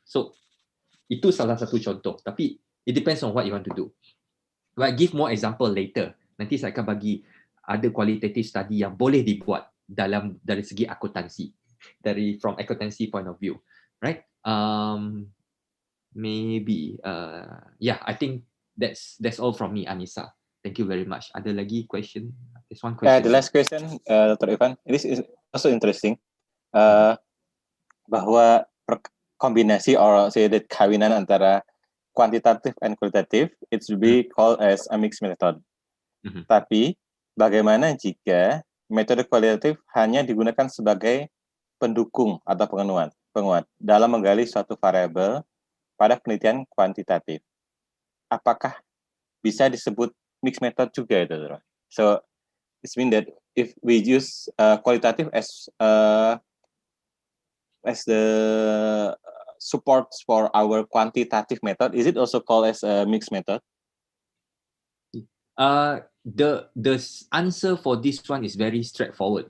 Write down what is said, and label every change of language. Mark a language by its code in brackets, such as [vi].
[ms] So itu salah satu contoh. [en] Tapi it depends on what you want to do. I'll give more example later. [ms] Nanti saya akan bagi ada qualitative study yang boleh dibuat dari segi akuntansi, [en] from accountancy point of view, [ms] right? [en] Maybe yeah, I think that's all from me, Anissa. Thank you very much. [ms] Ada lagi [en] question? There's one question. The last question, Dr. Ivan. This is also interesting. [id] Bahwa kombinasi [en] or say that [id] kawinan antara [en] quantitative and qualitative, it should be called as a mixed method. [id] Tapi bagaimana jika metode kualitatif hanya digunakan sebagai pendukung atau penguat dalam menggali suatu variabel pada penelitian kuantitatif? Apakah bisa disebut mixed method juga itu? [en] So it means that if we use qualitative as the support for our quantitative method, is it also called as a mixed method? The answer for this one is very straightforward.